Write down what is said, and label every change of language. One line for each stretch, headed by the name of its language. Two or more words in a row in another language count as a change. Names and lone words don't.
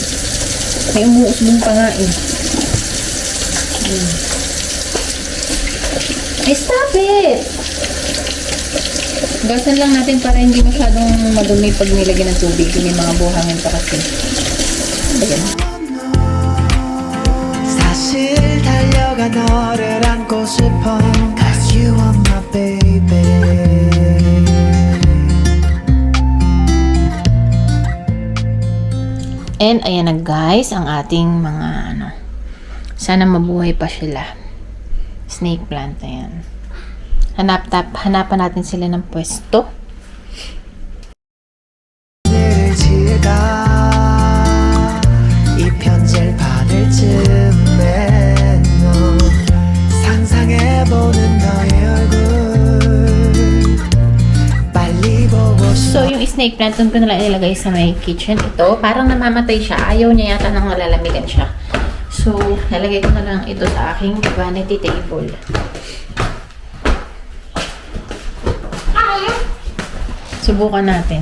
Filipino: May umuusbong pa nga eh.
English: Stop it!
Filipino: Gasan lang natin para hindi masyadong madumi pag nilagyan ng tubig. May mga buhangin pa kasi. Ayan.
Korean: 사실 달려가 너를 안고 싶어
English: Cause you are my baby
Filipino: And ayan na guys, ang ating mga sana mabuhay pa sila.
English: Snake plant,
Filipino: ayan. Hanapan natin sila ng pwesto.
Korean: 이 편지를 받을 즈음에 너 상상해보는 너의 얼굴
English: snake plant,
Filipino: doon ko na lang ilagay sa may kitchen. Ito, parang namamatay siya. Ayaw niya yata nang malalamigan siya. So, nalagay ko na lang ito sa aking
English: vanity table.
Filipino: Subukan natin.